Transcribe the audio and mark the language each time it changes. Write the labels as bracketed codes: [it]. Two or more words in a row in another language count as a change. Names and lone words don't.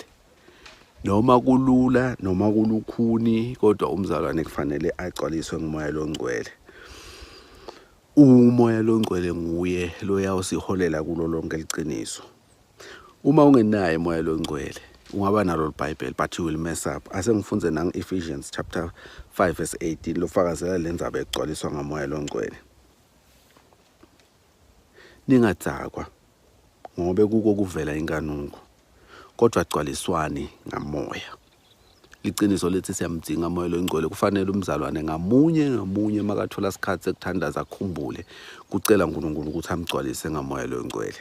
[ss] Noma kulula noma kulukhuni kodwa umzalwane kufanele agcwaliswe ngoMoya Longcwele. uMoya Longcwele nguye lo yawusiholela kulo lonke liqiniso. Uma ungenaye uMoya Longcwele ungaba nalo iBhayibheli [en] but you will mess up. [ss] Asengifunze nang Ephesians [en] chapter 5 verse 18 [ss] lofakazela lenzaba egcwaliswa ngaMoya Longcwele. Ningadzakwa ngobe kuko kuvela inkanuko kodwa gcwaliswani ngaMoya. liciniso lethi siyamdinga moya longcwele. Kufanele umzalwane ngamunye makathola isikhathi sekuthandaza akhumbule kucela uNkulunkulu ukuthi amgcwalise ngamoya longcwele.